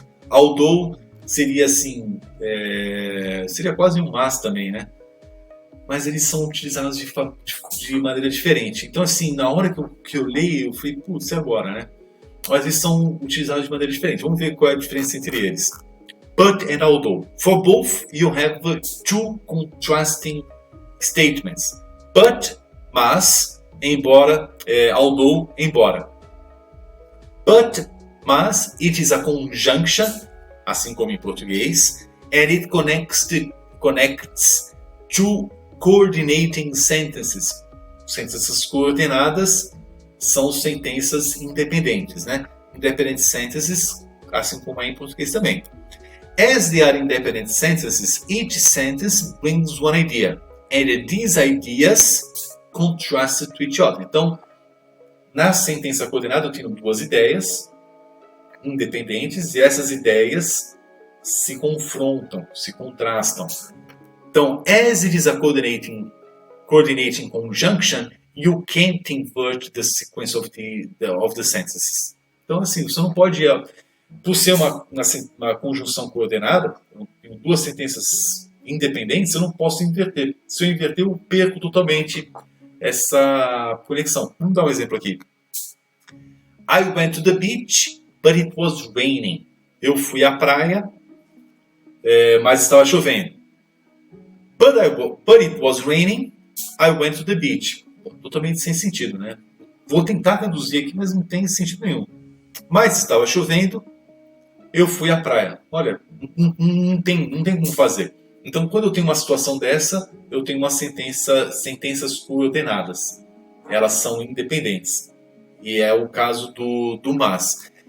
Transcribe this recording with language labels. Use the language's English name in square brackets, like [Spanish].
[Portuguese] Although seria assim, seria quase um mas também, né? Mas eles são utilizados de maneira diferente. Então assim, na hora que eu leio, eu falei, putz, e agora, né? Mas eles são utilizados de maneira diferente. Vamos ver qual é a diferença entre eles. [English] But and although. For both, you have two contrasting statements. [Portuguese] But, mas, embora, although, embora. [English] But, mas, it is a conjunction, [Portuguese] assim como em português, [English] and it connects two coordinating sentences. [Portuguese] Sentenças coordenadas são sentenças independentes, né? [English] Independent sentences, [Portuguese] assim como é em português também. [English] As they are independent sentences, each sentence brings one idea, and these ideas contrast to each other. [Portuguese] Então, na sentença coordenada eu tenho duas ideias independentes e essas ideias se confrontam, se contrastam. [English] Então, as it is a coordinating conjunction, you can't invert the sequence of the sentences. [Portuguese] Então, assim, você não pode, por ser uma conjunção coordenada, em duas sentenças independentes, eu não posso inverter. Se eu inverter, eu perco totalmente essa conexão. Vamos dar um exemplo aqui. [English] I went to the beach, but it was raining. [Portuguese] Eu fui à praia, mas estava chovendo. [English] But it was raining, I went to the beach. [Portuguese] Totalmente sem sentido, né? Vou tentar traduzir aqui, mas não tem sentido nenhum. Mas estava chovendo, eu fui à praia. Olha, não tem como fazer. Então, quando eu tenho uma situação dessa, eu tenho sentenças coordenadas. Elas são independentes. E é o caso do mas.